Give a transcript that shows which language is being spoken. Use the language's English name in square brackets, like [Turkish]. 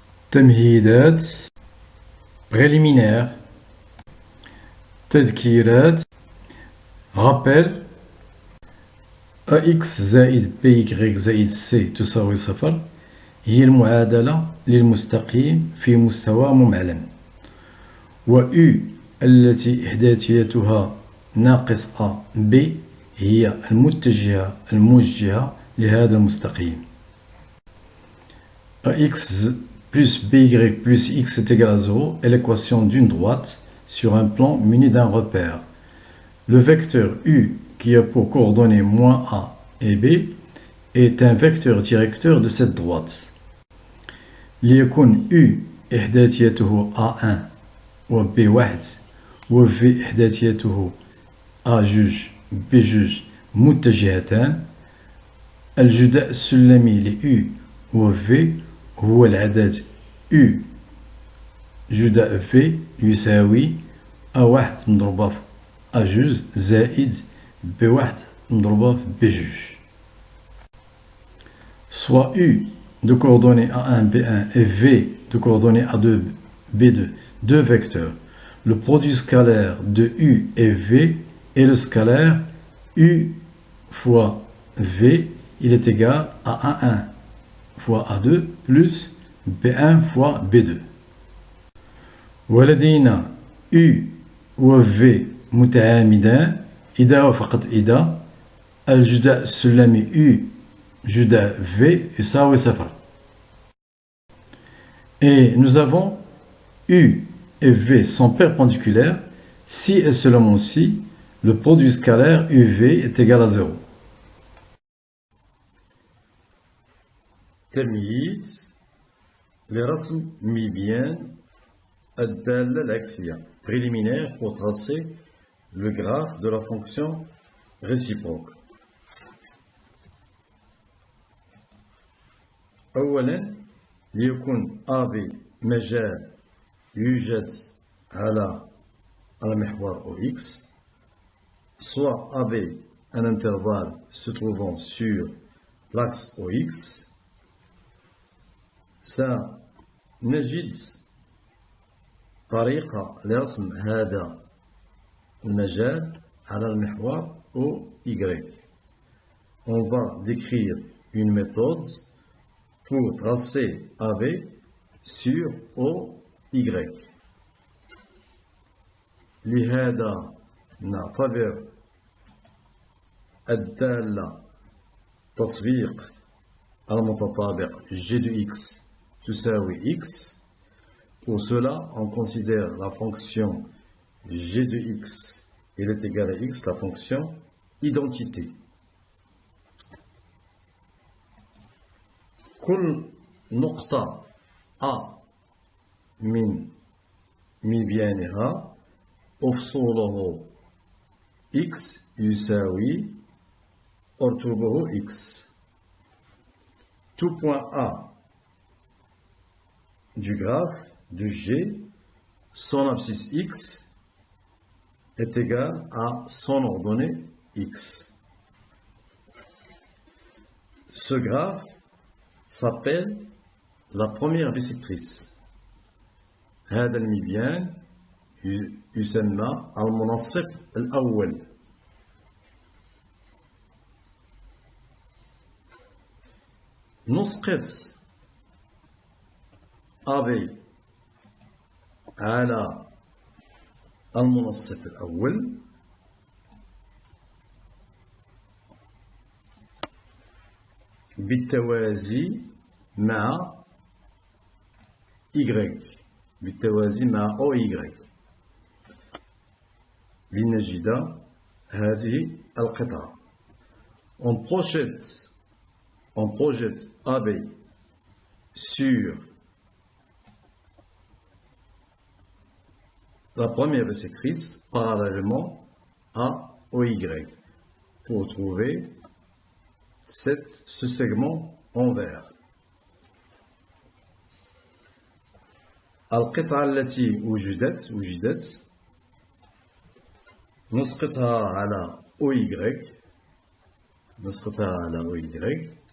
[Arabic] تمهيدات [French] préliminaire [Arabic] تذكيرات [French] rappel [Arabic] AX زائد BY زائد C تساوي صفر هي المعادلة للمستقيم في مستوى ممعلن، و U التي إحداثيتها ناقص A B هي المتجهة الموجهة لهذا المستقيم. [French] AX plus BY plus X est égal à 0 est l'équation d'une droite sur un plan muni d'un repère. Le vecteur U qui a pour coordonnées moins A et B est un vecteur directeur de cette droite. [Arabic] ليكون U إحداثيته A1 و B1 و V إحداثيته A2 B2 متجهتان، الجداء السلمي ل U و V هو العدد U جداء V يساوي A1 مضروبة في A2 زائد B1 مضروبة في B2. [French] Soit U de coordonnées A1, B1 et V de coordonnées A2, B2, deux vecteurs. Le produit scalaire de U et V est le scalaire U fois V, il est égal à A1 fois A2 plus B1 fois B2. [Arabic] ولدينا U و V متعامدان إذا وفقط إذا الجداء السلمي U جداء V يساوي صفر. [French] Et nous avons U et V sont perpendiculaires si et seulement si le produit scalaire UV est égal à 0. [Arabic] تمييز لرسم ميبيان الدالة العكسية [French] préliminaire pour tracer le graphe de la fonction réciproque. [Arabic] أولا ليكون AB مجال يوجد على المحور OX، [French] soit AB un intervalle se trouvant sur l'axe OX، [Arabic] سنجد طريقة لرسم هذا المجال على المحور OY. [French] On va décrire une méthode pour tracer AB sur OY. [Arabic] لهذا نعتبر الدالة تطبيق المتطابق G de X تساوي X. [French] Pour cela, on considère la fonction G de X, elle est égale à X, la fonction identité. [Arabic] كل نقطة A من مبيانها أفصوله X يساوي أرتبه X. [French] Tout point A du graphe de G, son abscisse X est égal à son ordonnée X. Ce graphe s'appelle la première bisectrice. [Arabic] هذا المبيان يسمى المنصف الأول. نسقط AB على المنصف الأول بالتوازي مع Y، بالتوازي مع OY، لنجد هذه القطعة. [French] On projette AB sur la première bisectrice parallèlement à OY pour trouver ce segment en vert. [Arabic] القطعة التي وجدت نسقطها على OY،